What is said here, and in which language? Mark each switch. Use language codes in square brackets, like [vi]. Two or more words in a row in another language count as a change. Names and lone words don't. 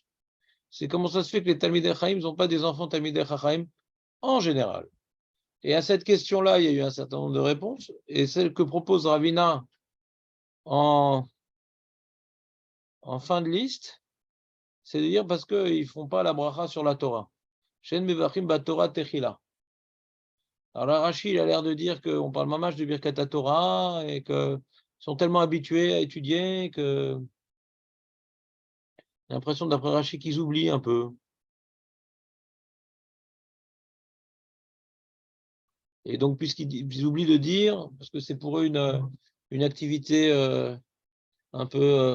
[fr] C'est comment ça se fait que les [he] תלמידי חכם [fr] n'ont pas des enfants [he] תלמידי חכם [fr] en général. Et à cette question-là, il y a eu un certain nombre de réponses. Et celle que propose Ravina en fin de liste, c'est de dire parce qu'ils ne font pas la bracha sur la Torah. [he] שאין מברכים בתורה תחילה. [fr] Alors là, Rashi, il a l'air de dire qu'on parle mamash de [he] ברכת תורה [fr] et qu'ils sont tellement habitués à étudier que j'ai l'impression, d'après Rashi, qu'ils oublient un peu. Et donc, puisqu'ils oublient de dire, parce que c'est pour eux une activité un peu...